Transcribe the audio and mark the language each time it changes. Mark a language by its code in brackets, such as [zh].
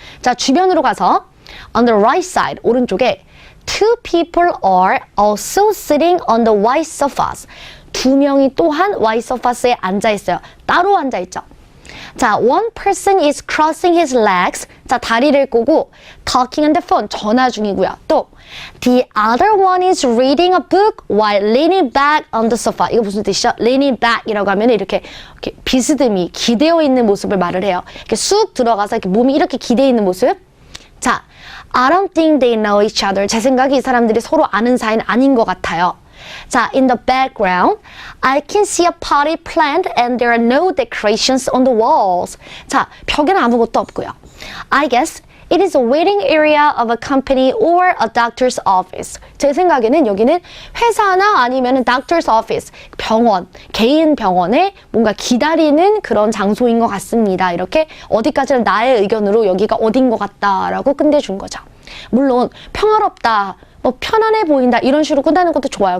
[ko] 자, 주변으로 가서 [en] on the right side, [ko] 오른쪽에 [en] two people are also sitting on the white sofas. [ko] 두 명이 또한 white sofas에 앉아있어요. 따로 앉아있죠. [en] 자, one person is crossing his legs. [ko] 자, 다리를 꼬고 [en] talking on the phone, [ko] 전화 중이고요. [en] 또 the other one is reading a book while leaning back on the sofa. [ko] 이거 무슨 뜻이죠? leaning back이라고 하면 이렇게 비스듬히 기대어 있는 모습을 말을 해요. 이렇게 쑥 들어가서 이렇게 몸이 이렇게 기대어 있는 모습. [en] 자, I don't think they know each other. [ko] 제 생각에 이 사람들이 서로 아는 사이는 아닌 것 같아요. [en] 자, in the background, I can see a potted plant and there are no decorations on the walls. [ko] 자, 벽에는 아무것도 없고요. [en] I guess it is a waiting area of a company or a doctor's office. [ko] 제 생각에는 여기는 회사나 아니면 doctor's office, 병원, 개인 병원에 뭔가 기다리는 그런 장소인 것 같습니다. 이렇게 어디까지는 나의 의견으로 여기가 어딘 것 같다라고 끝내준 거죠. 물론 평화롭다, 뭐 편안해 보인다 이런 식으로 끝나는 것도 좋아요.